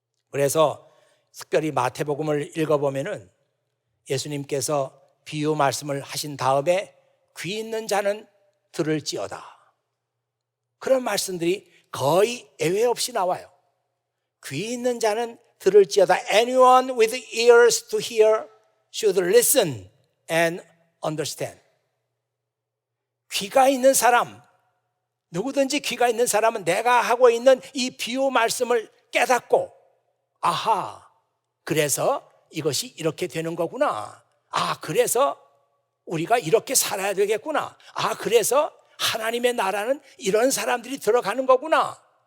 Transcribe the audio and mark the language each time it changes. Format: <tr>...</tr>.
<ko>그래서 특별히 마태복음을 읽어보면은 예수님께서 비유 말씀을 하신 다음에 귀 있는 자는 들을지어다, 그런 말씀들이 거의 예외 없이 나와요. 귀 있는 자는 들을지어다.</ko> <en>Anyone with ears to hear should listen and understand.</en> <ko>귀가 있는 사람, 누구든지 귀가 있는 사람은 내가 하고 있는 이 비유 말씀을 깨닫고, 아하, 그래서 이것이 이렇게 되는 거구나. 그래서 우리가 이렇게 살아야 되겠구나. 그래서 하나님의 나라는 이런 사람들이 들어가는 거구나.</ko>